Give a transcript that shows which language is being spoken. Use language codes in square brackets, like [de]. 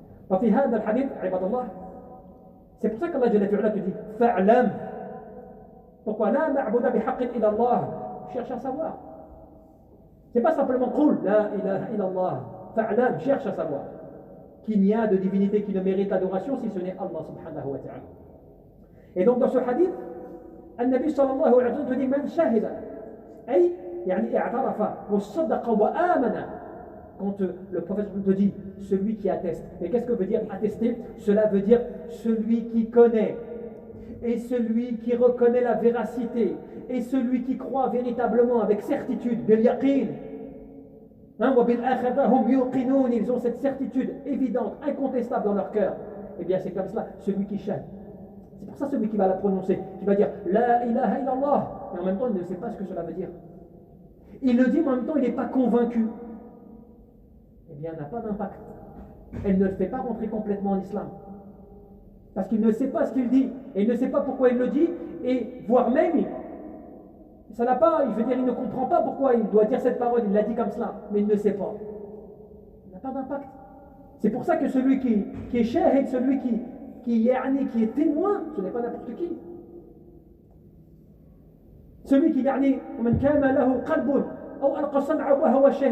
[ar] ففي هذا الحديث عباد الله, [fr] c'est pour ça qu'Allah Jalla fi'ala te dit fa'lam. Pourquoi [ar] la ma'buda bihaqqin illa Allah? [fr] Cherche à savoir. C'est pas simplement [ar] qul la ilaha illallah. [fr] Fa'lam, cherche à savoir qu'il n'y a de divinité qui ne mérite l'adoration si ce n'est Allah subhanahu wa ta'ala. Et donc dans ce hadith, [ar] النبي صلى الله عليه وسلم [fr] dit [ar] من شهد أي يعني اعترف وصدق وآمن. [fr] Quand le prophète te dit celui qui atteste, mais qu'est-ce que veut dire attester? Cela veut dire celui qui connaît et celui qui reconnaît la véracité et celui qui croit véritablement avec certitude, bil yaqin. Ils ont cette certitude évidente, incontestable dans leur cœur. Eh bien c'est comme cela, celui qui shahid. C'est pour ça celui qui va la prononcer, qui va dire la ilaha illallah, et en même temps il ne sait pas ce que cela veut dire. Il le dit, mais en même temps il n'est pas convaincu. Eh bien, elle n'a pas d'impact. Elle ne le fait pas rentrer complètement en islam. Parce qu'il ne sait pas ce qu'il dit, et il ne sait pas pourquoi il le dit, et voire même, ça n'a pas, je veux dire, il ne comprend pas pourquoi il doit dire cette parole, il l'a dit comme cela, mais il ne sait pas. Il n'a pas d'impact. C'est pour ça que celui qui est shahid, celui qui est témoin, ce n'est pas n'importe qui. Celui qui [ar] يعني ومن كان له قلب أو ألقى سمعه وهو شهيد